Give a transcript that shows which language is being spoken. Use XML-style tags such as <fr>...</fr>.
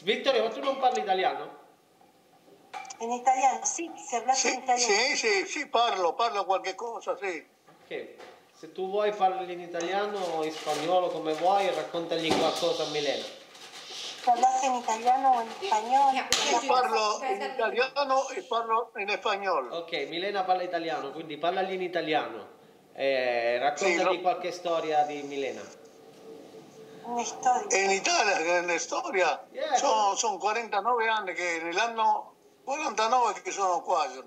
<it>Vittorio, ma tu non parli italiano? In italiano, sì,</it> <es>se hablas</es> <it>in italiano. Sì, parlo qualche cosa, sì. Ok, se tu vuoi parli in italiano o in spagnolo come vuoi, raccontagli qualcosa a Milena.</it> <es>¿Hablas en italiano o en español?</es> <it>Io parlo in italiano e parlo in spagnolo. Ok, Milena parla italiano, quindi parlagli in italiano. Raccontagli qualche storia di Milena. Una storia. In Italia, una storia? Yeah. Sono 49 anni che nell'anno 49 che sono qua.</it>